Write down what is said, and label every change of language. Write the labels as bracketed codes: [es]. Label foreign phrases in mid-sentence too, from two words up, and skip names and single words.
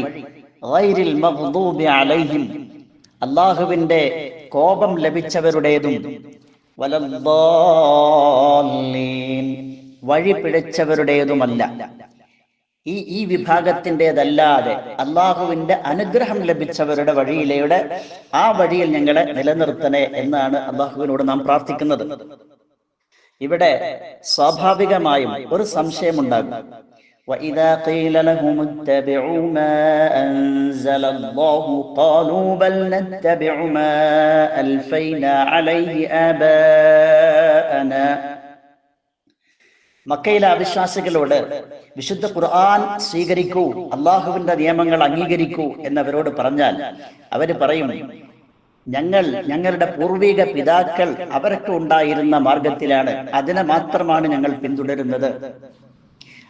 [ar] غير المغضوب عليهم, [ml] അല്ലാഹുവിന്റെ കോപം ലഭിച്ചവരുടേതും, വലദ്ദാല്ലീൻ, വഴി പിഴച്ചവരുടേതുമല്ല. ഈ വിഭാഗത്തിൻ്റെതല്ലാതെ അള്ളാഹുവിന്റെ അനുഗ്രഹം ലഭിച്ചവരുടെ വഴിയിലൂടെ ആ വഴിയിൽ ഞങ്ങളെ നിലനിർത്തണേ എന്നാണ് അള്ളാഹുവിനോട് നാം പ്രാർത്ഥിക്കുന്നത്. ഇവിടെ സ്വാഭാവികമായും ഒരു സംശയമുണ്ടാകും. [ar] وَإِذَا قِيلَ لَهُمُ اتَّبِعُوا مَا أَنزَلَ اللَّهُ قَالُوا بَلْ نَتَّبِعُ مَا أَلْفَيْنَا عَلَيْهِ آبَاءَنَا. [ml] മക്കയിലെ അവിശ്വാസികളോട് വിശുദ്ധ ഖുർആൻ സ്വീകരിക്കൂ, അള്ളാഹുവിന്റെ നിയമങ്ങൾ അംഗീകരിക്കൂ എന്നവരോട് പറഞ്ഞാൽ അവര് പറയും, ഞങ്ങളുടെ പൂർവിക പിതാക്കൾ അവർക്ക് ഉണ്ടായിരുന്ന മാർഗത്തിലാണ്, അതിനെ മാത്രമാണ് ഞങ്ങൾ പിന്തുടരുന്നത്.